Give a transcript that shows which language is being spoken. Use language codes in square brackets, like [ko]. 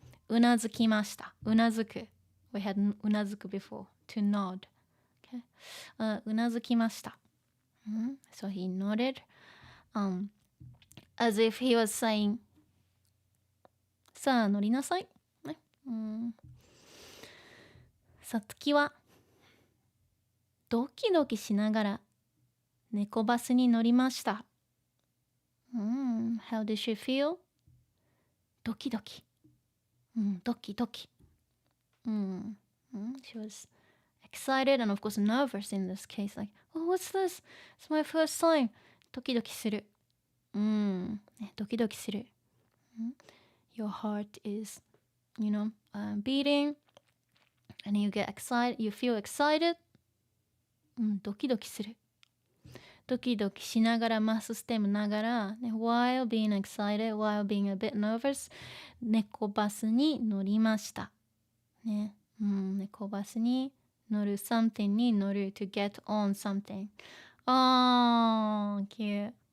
[ja] うなずきました。うなずく。 [en] We had うなずく before. To nod. Okay. [ja] うなずきました。 [en] So he nodded. As if he was saying [ja] さあ乗りなさい。さつきはドキドキしながら猫バスに乗りました。 [en] How did she feel? [ja] ドキドキ。ドキドキ。 [en] She was excited and of course nervous in this case. Like, oh, what's this? It's my first time. [ja] ドキドキする。ドキドキする。 [en] Your heart is, beating and you get excited, you feel excited. [ja] ドキドキする。ドキドキしながら、マスステムながら、 [en] while being excited, while being a bit nervous, [ja] 猫バスに乗りました。ね。猫バスに乗る、 [en] something に乗る、to get on something. Oh, cute.